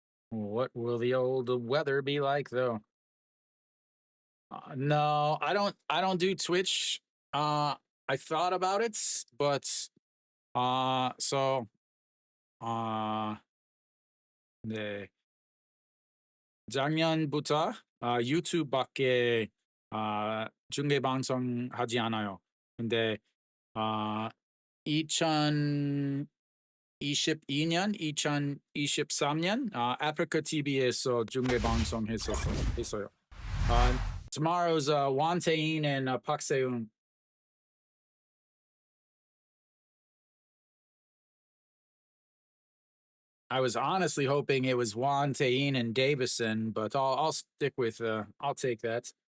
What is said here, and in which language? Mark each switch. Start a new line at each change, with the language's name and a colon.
English: What will the old weather be like, though? No, I don't. I don't do Twitch. I thought about it, but so uh,
Korean: 네. 작년부터 유튜브밖에 중계 방송하지 않아요. 근데 아 2022년, 2023년 아프리카 TV에서 중계 방송했어요.
English: Tomorrow's Won Tae-in and Park Se-eun. I was honestly hoping it was Won Tae-in and Davison, but I'll stick with I'll take that.